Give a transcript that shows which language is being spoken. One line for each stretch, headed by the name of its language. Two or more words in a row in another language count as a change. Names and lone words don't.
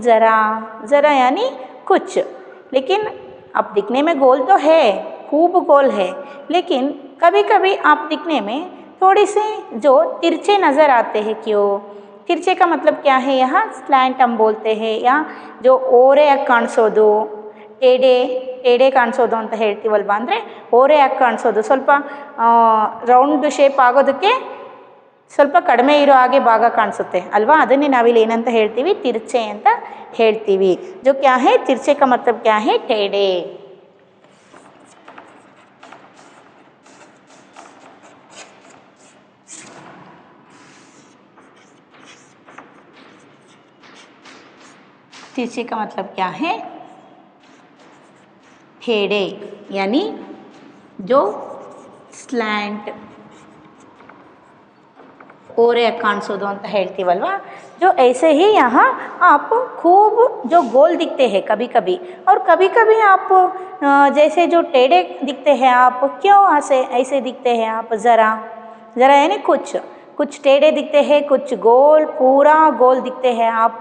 Hindi: ज़रा यानी कुछ, लेकिन आप दिखने में गोल तो है, खूब गोल है, लेकिन कभी कभी आप दिखने में थोड़ी से जो तिरछे नज़र आते हैं क्यों? तिरछे का मतलब क्या है? यहाँ स्लैंट हम बोलते हैं, या जो
Kannada: ಓರೆಯಾಗಿ ಕಾಣಿಸೋದು, ಟೇಡೆ ಕಾಣಿಸೋದು ಅಂತ ಹೇಳ್ತೀವಲ್ವಾ, ಅಂದರೆ ಓರೆಯಾಗಿ ಕಾಣಿಸೋದು, ಸ್ವಲ್ಪ ರೌಂಡ್ ಶೇಪ್ ಆಗೋದಕ್ಕೆ ಸ್ವಲ್ಪ ಕಡಿಮೆ ಇರೋ ಹಾಗೆ ಭಾಗ ಕಾಣಿಸುತ್ತೆ ಅಲ್ವಾ, ಅದನ್ನೇ ನಾವಿಲ್ಲಿ ಏನಂತ ಹೇಳ್ತೀವಿ? ತಿರ್ಚೆ ಅಂತ ಹೇಳ್ತೀವಿ।
Hindi: जो क्या है? तिरछे का मतलब क्या है? टेढ़े। तिरछे का मतलब क्या है? टेढ़े, यानी जो स्लैंट,
Kannada: ಓರೆಯಾಗಿ ಕಾಣಿಸೋದು ಅಂತ ಹೇಳ್ತೀವಲ್ವಾ,
Hindi: जो ऐसे ही यहाँ आप खूब जो गोल दिखते हैं कभी कभी, और कभी कभी आप जैसे जो टेढ़े दिखते हैं आप। क्यों ऐसे दिखते हैं आप? ज़रा यानी कुछ टेढ़े दिखते हैं, कुछ गोल, पूरा गोल दिखते हैं आप।